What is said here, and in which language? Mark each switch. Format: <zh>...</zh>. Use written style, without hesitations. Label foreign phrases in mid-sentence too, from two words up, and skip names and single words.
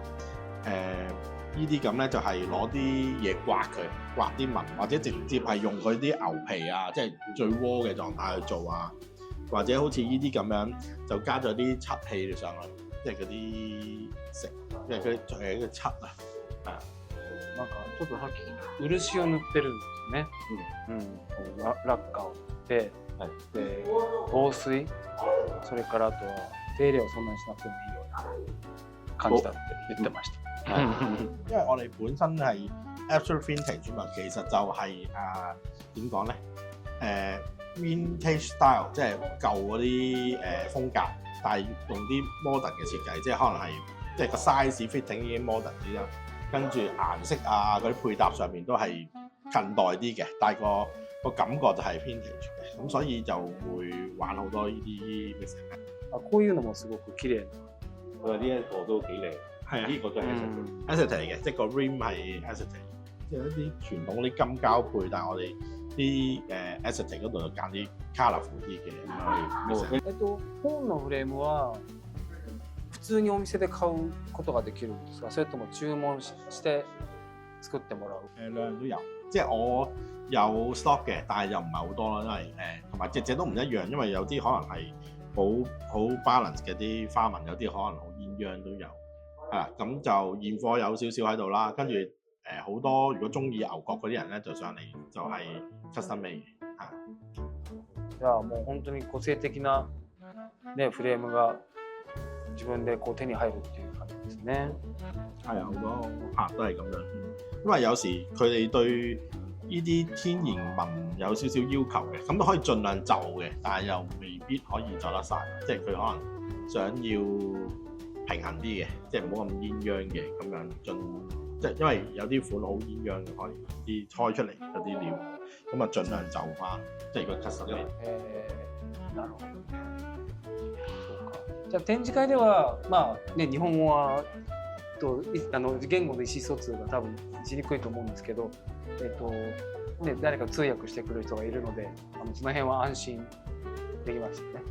<yue>呢啲咁咧就係攞啲嘢刮佢，刮啲紋，或者直接係用佢啲牛皮啊，即係最窩嘅狀態去做啊，或者好似呢啲咁樣就加咗啲漆器上去，即係嗰啲石，即係嗰啲漆啊，係啊。</yue> <ja>なんかちょっとさっき漆を塗ってるんですね。ラッカーを塗って、で防水、それからあとは手入れをそんなにしなくてもいいような感じだって言ってました。</ja> <yue>因為我哋本身係 Absolute Vintage 嘛，其實就係點講咧？</yue> <en>Vintage style</en> <yue>即係舊嗰啲風格，但係用啲 modern 嘅設計，即係可能係即係個</yue> <en>size fitting</en> <yue>已經 modern 啲啦，跟住顏色啊嗰啲配搭上面都係近代啲嘅，但係個感覺就係 vintage 嘅，咁所以就會玩好多呢啲 mix。</yue> <ja>こういうのもすごく綺麗な。</ja> <yue>佢話呢一個都幾靚。係啊，呢個都係 acetate 嚟嘅，即係個 rim 係 acetate，即係一啲傳統啲金膠配，但係我哋啲acetate 嗰度就揀啲 colourful 啲嘅去。</yue> <ja>本のフレームは普通にお店で買うことができるんですか？それとも注文して作ってもらう？</ja> <yue>兩樣都有，即係我有 stock 嘅，但係又唔係好多啦，因為同埋隻隻都唔一樣，因為有啲可能係好 balance 嘅啲花紋，有啲可能好鴛鴦都有。係啦，咁就現貨有少少喺度啦，跟住好多如果中意牛角嗰啲人咧，就上嚟就係</yue> <en>custom made</en> <yue>嘅。</yue> <ja>じゃあもう本当に個性的なねフレームが自分でこう手に入るっていう感じですね。</ja> <yue>係啊，好多客都係咁樣，因為有時佢哋對呢啲天然紋有少少要求嘅，咁都可以盡量就嘅，但係又未必可以就得晒，即係佢可能想要平衡啲嘅，即係唔好咁鴛鴦嘅咁樣即係因為有啲款好鴛鴦嘅，可能啲開出嚟嗰啲料，咁啊盡量就翻，即係如果 custom 嘅。</yue> <ja>なるほど。そうか。じゃあ展示会ではまあね日本語は言語の意思疎通が多分しにくいと思うんですけど、ね誰か通訳してくれる人がいるので、その辺は安心できましたね。</ja>